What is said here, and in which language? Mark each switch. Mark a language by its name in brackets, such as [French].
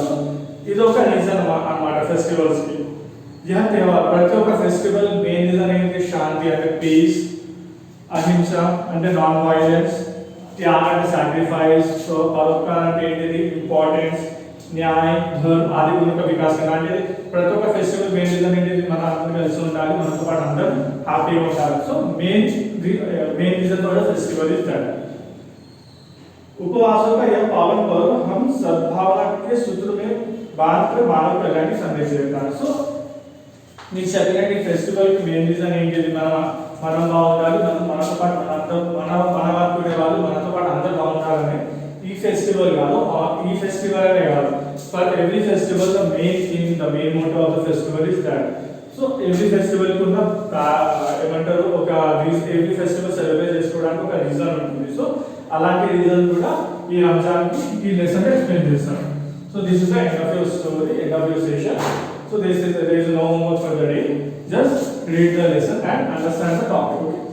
[Telugu] So ఇది ఒక reason అన్నమాట ఫెస్టివల్స్ కి। [Hindi] यह त्योहार [Telugu] ప్రతి ఒక్క ఫెస్టివల్ మెయిన్ రీజన్ ఏంటి శాంతి అంటే పీస్, అహింస అంటే నాన్ వైలెన్స్, త్యాగ అంటే సాక్రిఫైస్, సో పరోపకార అంటే ఏంటిది ఇంపార్టెన్స్, న్యాయ ధర్మ ఆది గుణ [Hindi] का विकास करना [Telugu] అంటే ప్రతి ఒక్క ఫెస్టివల్ మెయిన్ రీజన్ ఏంటిది మన అందరం కలిసి ఉండాలి, మనతో పాటు అందరూ హ్యాపీగా ఉండాలి। [English] So main reason for the festival is that. [Hindi] उपवासों का यह पावन पर्व हम सद्भावना के सूत्र में बांधकर मानव कल्याण की संदेश देता है। [Telugu] सो మీకు చెప్పినట్టు ఫెస్టివల్ కి మెయిన్ రీజన్ ఏంటిది మనం బాగుండాలి, మనతో పాటు మన వర్కునే వాళ్ళు మనతో పాటు అందరూ బాగుండాలని। ఈ ఫెస్టివల్ కాదు ఈ ఫెస్టివల్ అనే కాదు [English] For every festival the main theme the main motto of the festival is that. [Telugu] So every festival కి ఉన్న ఏమంటారు ఒక ఎవ్రీ ఫెస్టివల్ సెలబ్రేట్ చేసుకోవడానికి ఒక రీజన్ ఉంటుంది। సో అలాంటి రీజన్ కూడా ఈ రంజాన్ కి ఈ లెసన్ ఎక్స్ప్లెయిన్ చేస్తాను। [English] So this is the end of your story, end of your session. So there is no more for the day. Just read the lesson and understand the topic.